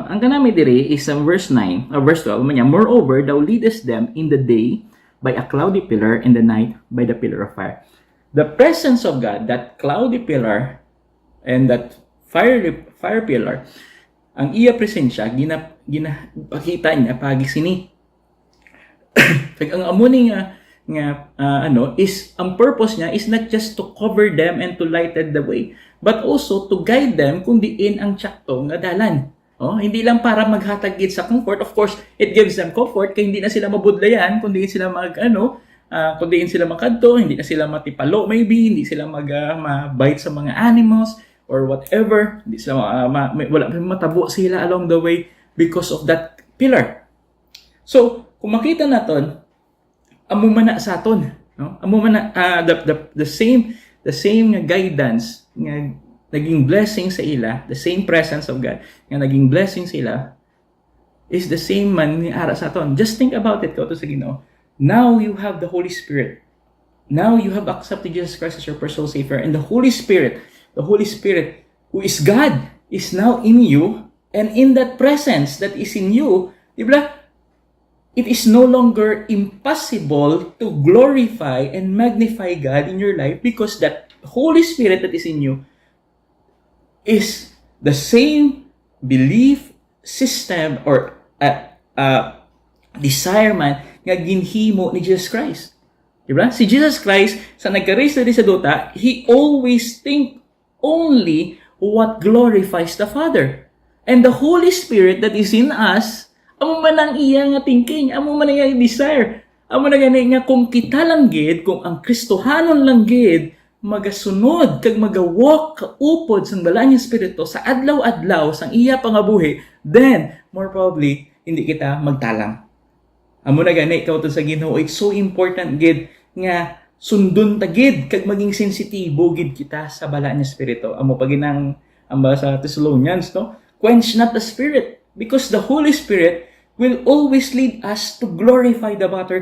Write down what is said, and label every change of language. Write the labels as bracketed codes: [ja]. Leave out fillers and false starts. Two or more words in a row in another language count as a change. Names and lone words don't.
[hil] Ang kanami diri [en] is verse 9, verse 12 [hil] man niya, [en] moreover thou leadest them in the day by a cloudy pillar, in the night by the pillar of fire. The presence of God, that cloudy pillar and that fire pillar, [hil] ang iya presensya ginapakita niya pagi sini. Kag ang amo ni nga [en] is [hil] ang purpose niya [en] is not just to cover them and to lighten the way, but also to guide them [hil] kung diin ang tsakto nga dalan. Hindi lang para maghatag gid sa comfort. [en] Of course, it gives them comfort [hil] kay hindi na sila mabudlayan, kundi sila kundi sila makadto, hindi na sila matipalo, maybe hindi sila mabite sa mga animals or whatever, hindi sila wala matabo sila [en] along the way because of that pillar. [hil] So, kung makita naton, amo man na sa aton, no? Amo man na [en] the same guidance [hil] nga naging blessing sa ila, [en] the same presence of God [hil] nga naging blessing sa ila [en] is the same [hil] man ni ara sa aton. [en] Just think about it, [hil] kauto sa Ginoo. [en] Now you have the Holy Spirit. Now you have accepted Jesus Christ as your personal Savior, and the Holy Spirit who is God is now in you, and in that presence that is in you, diba? It is no longer impossible to glorify and magnify God in your life because that Holy Spirit that is in you is the same belief system or desire [hil] man nga ginhimo [en] ni Jesus Christ. [hil] Diba? Si Jesus Christ, sa nagka-raise na sa duta, [en] He always think only what glorifies the Father. And the Holy Spirit that is in us, [hil] amo man ang iya nga thinking, amo man ang iya desire, amo na gani nga kung kita lang gid, kung ang Kristohanon lang gid, magasunod kag magawalk kaupod sang balaan nga espiritu sa adlaw-adlaw sang iya pangabuhi, [en] then more probably [hil] hindi kita magtalang. Amo na gani kauton sa Ginoo, [en] it's so important [hil] gid nga sundon ta gid kag maging sensitibo gid kita sa balaan nga espiritu. Amo pa ginang amba sa Thessalonians, no? [en] Quench not the spirit, because the Holy Spirit will always lead us to glorify the Father.